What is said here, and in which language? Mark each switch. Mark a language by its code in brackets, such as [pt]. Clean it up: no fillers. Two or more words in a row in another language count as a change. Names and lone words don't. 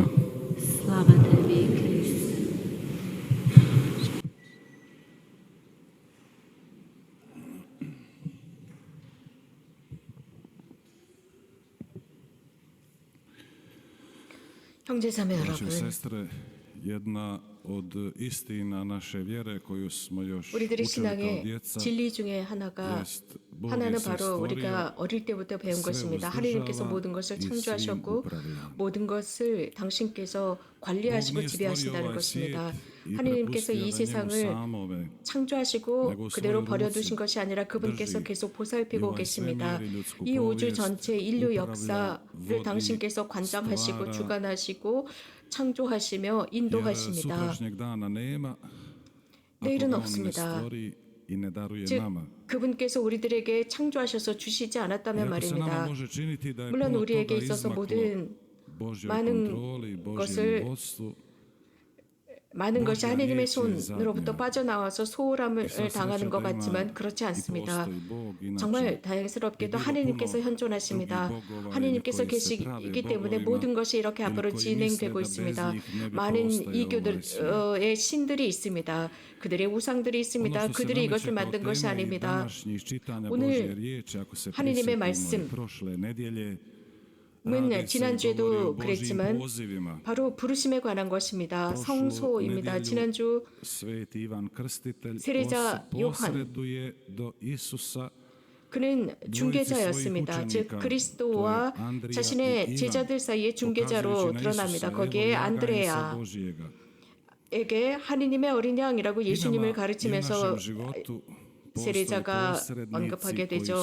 [hr] Slava tebi, Kriste. 형제자매 Braće i [ko] 여러분, [hr] sestre, jedna od istina naše vjere koju smo još [ko] 우리들의 [hr] učili kao [ko] 신앙의 [hr] djeca [ko] 진리 중에 하나가 [hr] jest Bog je [ko] 하나는 [hr] sve [ko] 바로 우리가 [hr] stvorio, [ko] 어릴 때부터 배운 [hr] sve [ko] 것입니다. 하나님께서 [hr] uzdržava [ko] 모든 것을 [hr] i svim [ko] 창조하셨고 [hr] upravlja. [ko] 모든 것을 당신께서 관리하시고 [hr] Bog nije [ko] 지배하신다는 [hr] stvorio ovaj svijet [ko] 것입니다. [hr] i [ko] 하나님께서 이 [hr] prepustio da njemu [ko] 세상을 [hr] samome [ko] 창조하시고 [hr] nego [ko] 그대로 [hr] svoju [ko] 버려두신 [hr] ruci [ko] 것이 아니라 그분께서 [hr] drži [ko] 계속 [hr] i [ko] 보살피고 [hr] ovaj [ko] 계십니다. [hr] svemir i ljudsku [ko] 이 우주 [hr] povijest [ko] 전체 인류 [hr] upravlja, [ko] 역사를 [hr] vodi, [ko] 당신께서 관장하시고 [hr] stvara, [ko] 주관하시고 창조하시며 [hr] jer [ko] 인도하십니다. [hr] sutrašnjeg dana nema [ko] 내일은 [hr] ako ga on ne [ko] 없습니다. [hr] stvori i ne daruje [ko] 즉 [hr] nama. [ko] 그분께서 우리들에게 창조하셔서 주시지 [hr] I [ko] 않았다면 [hr] ako se nama [ko] 말입니다. [hr] može činiti da je [ko] 물론 [hr] puno [ko] 우리에게 [hr] toga [ko] 있어서 [hr] izmaklo [ko] 모든 [hr] Božjoj [ko] 많은 [hr] kontroli, Božjem [ko] 것을 [hr] vodstvu, [ko] 많은 것이 [hr] Božja [ko] 하나님의 [hr] riječ je [ko] 손으로부터 [hr] zadnja. [ko] 빠져나와서 소홀함을 [hr] I sva [ko] 당하는 [hr] sreća [ko] 것 [hr] da ima [ko] 같지만 그렇지 [hr] i [ko] 않습니다. [hr] postoji Bog, inače [ko] 정말 다행스럽게도 [hr] bilo [ko] 하나님께서 [hr] puno [ko] 현존하십니다. [hr] drugih bogova [ko] 하나님께서 [hr] ili koji se prave [ko] 계시기 때문에 [hr] bogovima, [ko] 모든 것이 이렇게 [hr] ili [ko] 앞으로 [hr] koji [ko] 진행되고 [hr] misle da bez [ko] 있습니다. [hr] njih ne bi [ko] 많은 [hr] postojao ovaj [ko] 이교들의 신들이 있습니다. 그들의 우상들이 [hr] Ono [ko] 있습니다. [hr] što se [ko] 그들이 이것을 [hr] nameće kao [ko] 만든 것이 [hr] tema i [ko] 아닙니다. [hr] današnjih čitanja [ko] 오늘 [hr] Božje riječi, ako se [ko] 하나님의 [hr] prisjetimo [ko] 말씀, [hr] i prošle nedjelje, [ko] 은 [hr] radi se i govori o [ko] 지난주에도 [hr] Božjim [ko] 그랬지만 [hr] pozivima. [ko] 바로 부르심에 관한 것입니다. [hr] Prošlu [ko] 성소입니다. [hr] nedjelju [ko] 지난주 [hr] Sveti Ivan Krstitelj [ko] 세례자 요한. [hr] posreduje do Isusa [ko] 그는 중개자였습니다. 즉 그리스도와 자신의 제자들 사이의 중개자로 드러납니다. 거기에 안드레아에게 하느님의 어린 양이라고 예수님을 가르치면서 세례자가 언급하게 되죠.